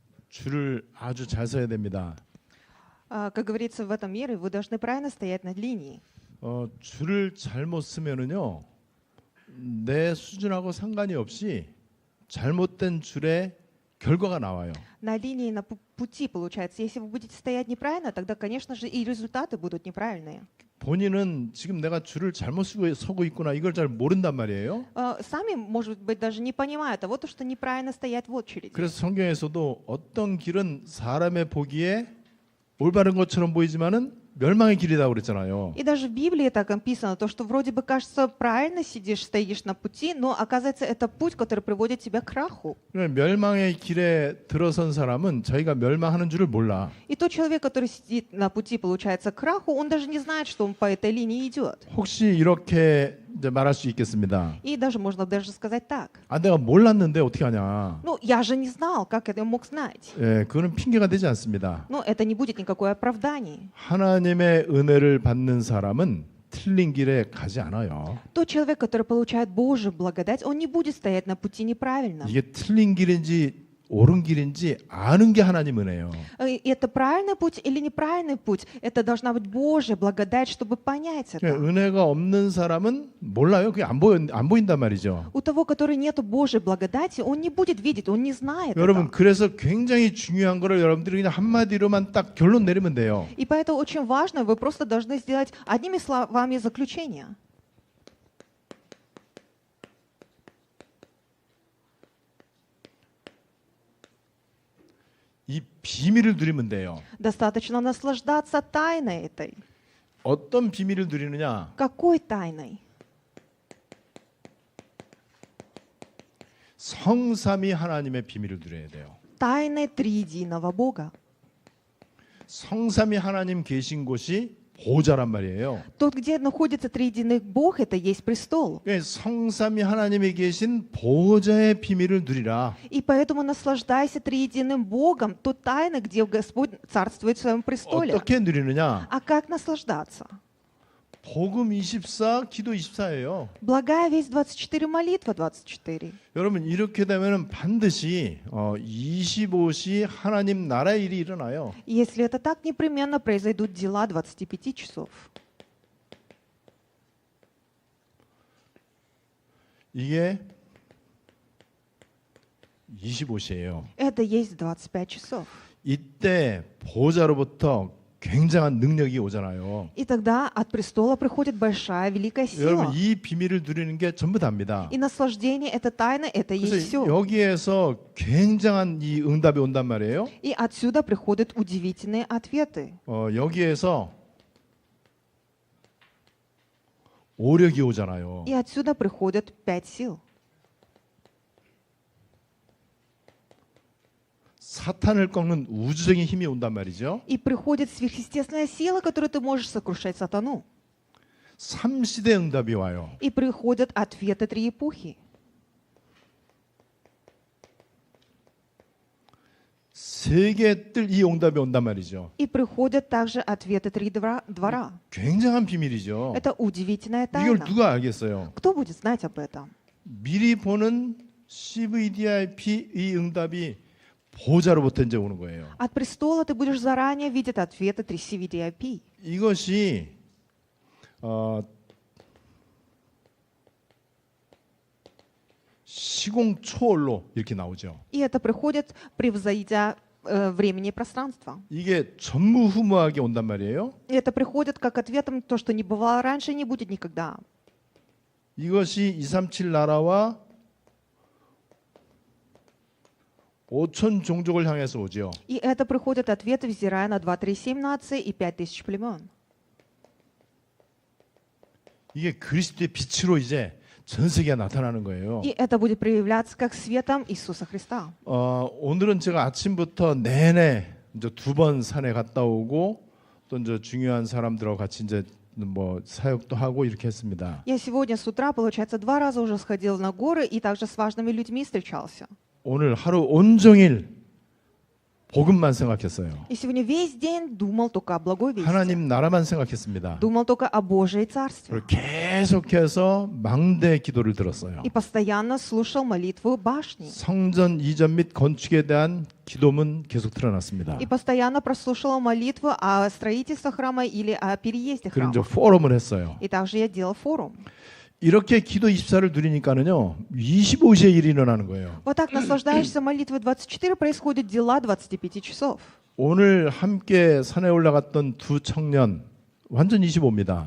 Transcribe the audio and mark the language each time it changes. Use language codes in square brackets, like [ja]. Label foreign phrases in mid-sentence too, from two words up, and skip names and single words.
[ko] 줄을 아주 잘 서야 됩니다. [ru] Как говорится в этом мире, вы должны правильно стоять над линией. [ko] 줄을 잘못 쓰면은요, 내 수준하고 상관이 없이 잘못된 줄의 결과가 나와요. [ru] На линии, на пути, получается. Если вы будете стоять неправильно, тогда, конечно же, и результаты будут неправильные. [ko] 본인은 지금 내가 줄을 잘못 서고 있구나 이걸 잘 모른단 말이에요. [ru] Сами, может быть, даже не понимают того, что неправильно стоять в очереди. [ko] 그래서 성경에서도 어떤 길은 사람의 보기에 올바른 것처럼 보이지만은 멸망의 길이다 그랬잖아요. [ru] И даже в Библии так написано, то, что вроде бы кажется правильно сидишь, стоишь на пути, но оказывается это путь, который приводит тебя к краху. [ko] 멸망의 길에 들어선 사람은 자기가 멸망하는 줄을 몰라. [ru] И тот человек, который сидит на пути, получается, к краху, он даже не знает, что он по этой линии идет. [ko] 혹시 이렇게 이제 말할 수 있겠습니다. [ru] И даже можно даже сказать так. [ko] 내가 몰랐는데 어떻게 하냐. [ru] Ну, я же не знал, как это мог знать. [ko] 예, 그거는 핑계가 되지 않습니다. [ru] Но это не будет никакое оправдание. [ko] 하나님의 은혜를 받는 사람은 틀린 길에 가지 않아요. [ru] Тот человек, который получает Божью благодать, он не будет стоять на пути неправильно. [ko] 이게 틀린 길인지 옳은 길인지 아는 게 하나님 은혜예요. [ru] И это правильный путь или неправильный путь? Это должна быть Божья благодать, чтобы понять это. [ko] 은혜가 없는 사람은 몰라요. 그게 안 보인단 말이죠. [ru] У того, который нет Божьей благодати, он не будет видеть, он не знает [ko] 여러분 [ru] это. [ko] 그래서 굉장히 중요한 거를 여러분들이 그냥 한마디로만 딱 결론 내리면 돼요. [ru] И поэтому очень важно, вы просто должны сделать одними словами заключение. [ko] 이 비밀을 누리면 돼요. [ru] Достаточно наслаждаться тайной этой. [ko] 어떤 비밀을 누리느냐? [ru] Какой тайной? [ko] 성삼위 하나님의 비밀을 누려야 돼요. [ru] Тайной триединого Бога. [ko] 성삼위 하나님 계신 곳이 보좌란 말이에요. [ru] Тот, где находится триединый Бог, это есть престол. [ko] 성삼위 하나님이 계신 보좌의 비밀을 누리라. [ru] И поэтому наслаждайся триединым Богом, той тайной, где Господь царствует в своем престоле. [ko] 어떻게 누리느냐? [ru] А как наслаждаться? [ko] 복음 24, 기도 24예요. [ru] Благая весть 24, молитва 24. [ko] 여러분 이렇게 되면은 반드시 25시 하나님 나라의 일이 일어나요. [ru] Если это так, непременно произойдут дела 25 часов. [ko] 이게 25시예요. [ru] Это есть 25 часов. [ko] 이때 보좌로부터 굉장한 능력이 오잖아요. [ru] И тогда от престола приходит большая, великая [ko] 여러분 [ru] сила. [ko] 이 비밀을 누리는 게 전부 다입니다. [ru] И наслаждение, это тайна, это есть [ko] 그래서 [ru] все. [ko] 여기에서 굉장한 이 응답이 온단 말이에요. [ru] И отсюда приходят удивительные ответы. [ko] 여기에서 오력이 오잖아요. [ru] И отсюда приходят 5 сил. [ko] 사탄을 꺾는 우주적인 힘이 온단 말이죠. [ru] И приходит сверхъестественная сила, которой ты можешь сокрушать сатану. [ko] 3시대 응답이 와요. [ru] И приходят ответы 3 эпохи. [ko] 세계 뜰 이 응답이 온단 말이죠. [ru] И приходят также ответы 3 двора. [ko] 굉장한 비밀이죠. [ru] Это удивительная [ko] 이걸 [ru] тайна. [ko] 누가 알겠어요? [ru] Кто будет знать об этом? [ko] 미리 보는 CVDIP 이 응답이 보좌로부터 이제 오는 거예요. [ru] От престола ты будешь заранее видеть ответы 3 CVDIP. [ko] 이것이 시공초월로 이렇게 나오죠. [ru] И это приходит, превзойдя времени и пространства. [ko] 이게 전무후무하게 온단 말이에요. [ru] И это приходит как ответом то, что не бывало раньше, не будет никогда. [ko] 이것이 237 나라와 5천 종족을 향해서 오죠. [ru] И это приходит ответы, взирая на 237 наций и 5000 племен. [ko] 이게 그리스도의 빛으로 이제 전 세계에 나타나는 거예요. [ru] И это будет проявляться как светом Иисуса Христа. [ko] 오늘은 제가 아침부터 내내 이제 2번 산에 갔다 오고 또 이제 중요한 사람들하고 같이 이제 뭐 사역도 하고 이렇게 했습니다. [ru] Я сегодня с утра, получается, 2 раза уже сходил на горы и также с важными людьми встречался. [ko] 오늘 하루 온종일 복음만 생각했어요. [ru] И сегодня весь день думал только о благой вести. [ko] 하나님 나라만 생각했습니다. [ru] Думал только о Божьей Царстве. [ko] 그리고 계속해서 망대 기도를 들었어요. [ru] И постоянно слушал молитву башни. [ko] 성전 이전 및 건축에 대한 기도문 계속 틀어놨습니다. [ru] И постоянно прослушала молитву о строительстве храма или о переезде [ko] 그리고 이제 [ru] храма. [ko] 포럼을 했어요. [ru] И также я делал форум. [ko] 이렇게 기도 24를 누리니까는요 25시에 일이 일어나는 거예요. [ru] Вот так наслаждаешься молитвой 24, происходят дела 25 часов. [ko] 오늘 함께 산에 올라갔던 두 청년 완전 25입니다.